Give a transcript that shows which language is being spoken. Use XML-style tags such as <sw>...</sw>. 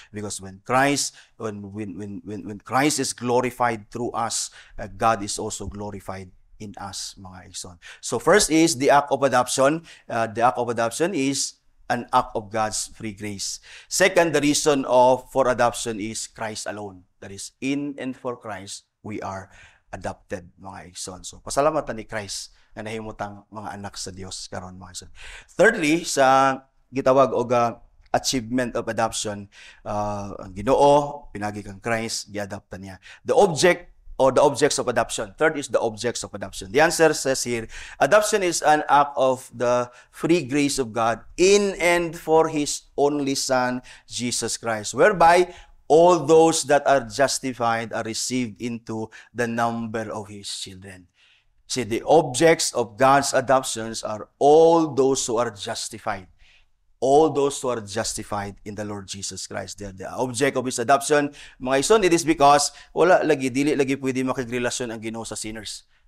<en>Because when Christ is glorified through us, God is also glorified in us,</en> <ceb>mga igsoon.</ceb> <en>So first is the act of adoption. The act of adoption is an act of God's free grace. Second, the reason for adoption is Christ alone. That is, in and for Christ, we are adopted,</en> <ceb>mga igsoon. So pasalamatan ni Christ nga nahimutang mga anak sa Dios karon, mga igsoon.</ceb> <en>Thirdly,</en> <ceb>sa gitawag og</ceb> <en>achievement of adoption,</en> <ceb>ang Ginoo pinagi kang Christ, giadoptan niya.</ceb> <en>The objects of adoption. Third is the objects of adoption. The answer says here, adoption is an act of the free grace of God in and for His only Son, Jesus Christ, whereby all those that are justified are received into the number of His children. See, the objects of God's adoptions are all those who are justified. All those who are justified in the Lord Jesus Christ. They are the object of His adoption.</en> <ceb>Mga ison,</ceb> <en>it is because</en> <ceb>dili lagi pwede makigrelasyon ang Ginoo sa sinners.</ceb>